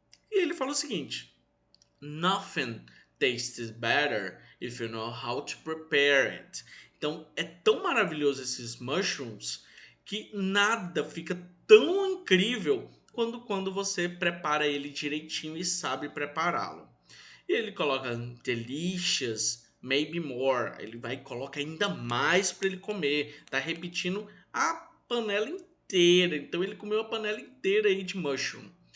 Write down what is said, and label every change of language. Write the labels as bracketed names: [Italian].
[Portuguese] E ele fala o seguinte: [English] Nothing tastes better if you know how to prepare it. [Portuguese] Então é tão maravilhoso esses mushrooms que nada fica tão incrível quando você prepara ele direitinho e sabe prepará-lo. E ele coloca [English] delicious, maybe more. [Portuguese] Ele vai e coloca ainda mais para ele comer. Tá repetindo a panela inteira. Então ele comeu a panela inteira aí de mushroom.